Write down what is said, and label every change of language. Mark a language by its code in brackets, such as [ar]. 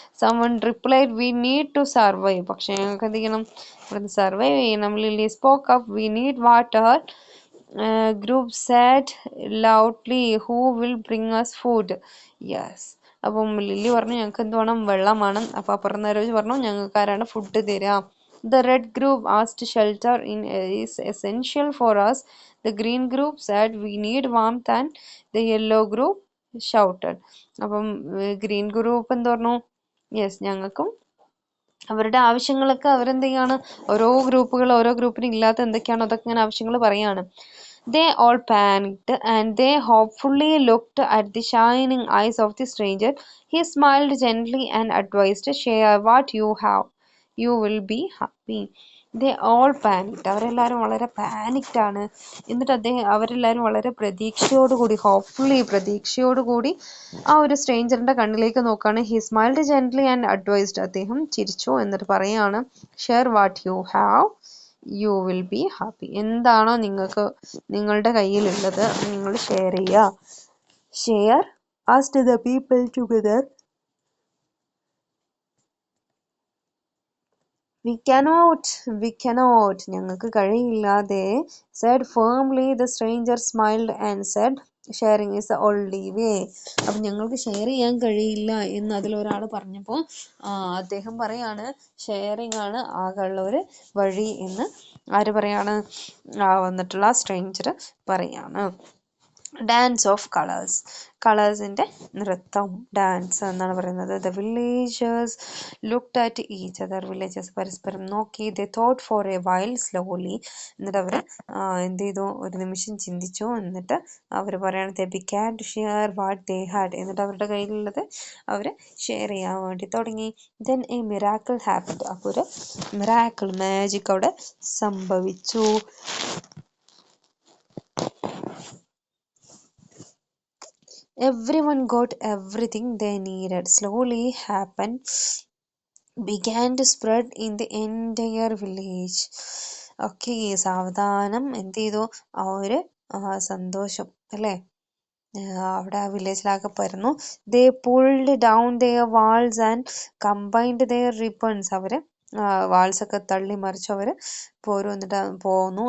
[en] Someone replied, we need to survive. [ml] പക്ഷെ ഞങ്ങൾക്ക് എന്ത് ചെയ്യണം? ഇവിടുന്ന് സർവൈവ് ചെയ്യണം. [en] Lily spoke up, we need water. Group said loudly, who will bring us food? Yes. [ml] അപ്പം lily പറഞ്ഞു ഞങ്ങൾക്ക് എന്ത് വേണം? വെള്ളം വേണം. അപ്പോൾ അപ്പുറം പറഞ്ഞു ഞങ്ങൾക്ക് ആരാണ് ഫുഡ് തരാം? [en] The red group asked shelter is essential for us. The green group said we need warmth and the yellow group shouted. [ml] അപ്പം ഗ്രീൻ ഗ്രൂപ്പ് എന്ത് പറഞ്ഞു? യെസ്, ഞങ്ങൾക്കും അവരുടെ ആവശ്യങ്ങളൊക്കെ അവരെന്ത് ചെയ്യാണ്? ഓരോ ഗ്രൂപ്പിന് ഇല്ലാത്ത എന്തൊക്കെയാണോ അതൊക്കെ ഇങ്ങനെ ആവശ്യങ്ങൾ പറയാണ്. [en] They all panicked and they hopefully looked at the shining eyes of the stranger. He smiled gently and advised, share what you have. You will be happy. They all panicked. [ml] അവരെല്ലാവരും വളരെ പാനിക്ഡ് ആണ്. എന്നിട്ട് അവരെല്ലാവരും വളരെ പ്രതീക്ഷയോടുകൂടി പ്രതീക്ഷയോടുകൂടി ആ ഒരു സ്ട്രേഞ്ചറിന്റെ കണ്ണിലേക്ക് നോക്കാണ്. [en] He smiled gently and advised. [ml] അദ്ദേഹം ചിരിച്ചു എന്നിട്ട് പറയാണ്, [en] Share what you have, you will be happy. [ml] എന്താണോ നിങ്ങളുടെ കയ്യിലുള്ളത് നിങ്ങൾ ഷെയർ ചെയ്യുക. [en] Share asked the people together. We cannot, [ml] ഞങ്ങൾക്ക് കഴിയില്ല. [en] They said firmly. The stranger smiled and said, sharing is the only way. [ml] അപ്പം ഞങ്ങൾക്ക് ഷെയർ ചെയ്യാൻ കഴിയില്ല എന്ന് അതിലൊരാൾ പറഞ്ഞപ്പോൾ അദ്ദേഹം പറയാണ്, ഷെയറിംഗ് ആണ് ആകെയുള്ള ഒരു വഴി എന്ന് ആര് പറയാണ്, വന്നിട്ടുള്ള സ്ട്രേഞ്ചർ പറയാണ്. [en] dance of colours, [ml] കളേഴ്സിൻ്റെ നൃത്തം, ഡാൻസ് എന്നാണ് പറയുന്നത്. [en] the villagers looked at each other, [ml] villagers പരസ്പരം നോക്കി. [en] they thought for a while slowly, [ml] എന്നിട്ട് അവർ എന്ത് ചെയ്തു, ഒരു നിമിഷം ചിന്തിച്ചു. എന്നിട്ട് അവർ പറയാണ്, [en] they began to share what they had, [ml] എന്നിട്ട് അവരുടെ കയ്യിലുള്ളത് അവർ ഷെയർ ചെയ്യാൻ വേണ്ടി തുടങ്ങി. [en] then a miracle happened, [ml] അപ്പോൾ ഒരു മിറാക്കിൾ, മാജിക് അവിടെ സംഭവിച്ചു. [en] Everyone got everything they needed. Slowly happen began to spread in the entire village. [ml] Okay, സാവധാനം എന്ത് ചെയ്തു, ആ ഒരു സന്തോഷം അല്ലേ അവിടെ ആ വില്ലേജിലാകെ പരന്നു. [en] They pulled down their walls and combined their ribbons. [ml] അവര് വാൾസ് ഒക്കെ തള്ളി മറിച്ചു അവർ പോന്നു.